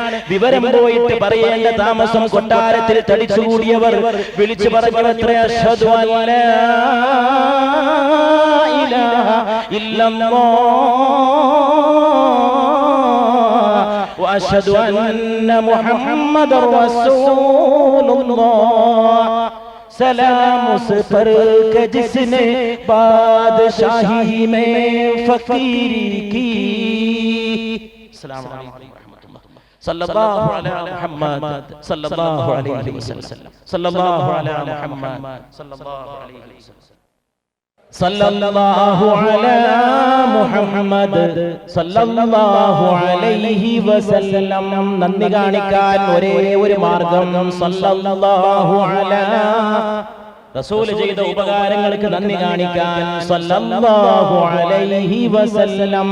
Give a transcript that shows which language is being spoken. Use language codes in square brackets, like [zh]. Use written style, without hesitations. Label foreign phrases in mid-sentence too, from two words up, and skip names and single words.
[ml] വിവരം പോയിട്ട് പറയേണ്ട താമസം കൊട്ടാരത്തിൽ തടിച്ചുകൂടിയവർ വിളിച്ചു പറഞ്ഞവത്ര [ar] أشهد أن لا إله إلا الله وأشهد أن محمدا رسول الله. [ur] سلام اس پر کہ جس نے بادشاہی میں فقیری کی. [ar] السلام عليكم ورحمة الله. صلى الله على محمد صلى الله عليه وسلم. صلى الله على محمد صلى الله عليه وسلم. صلى الله على محمد صلى الله عليه وسلم. [ml] നന്ദി കാണിക്കാൻ ഒരേ ഒരു മാർഗം [ar] صلى الله على. [ml] റസൂൽ ചെയ്ത ഉപകാരങ്ങൾക്ക് നന്ദി കാണിക്കാൻ [ar] صلى الله عليه وسلم.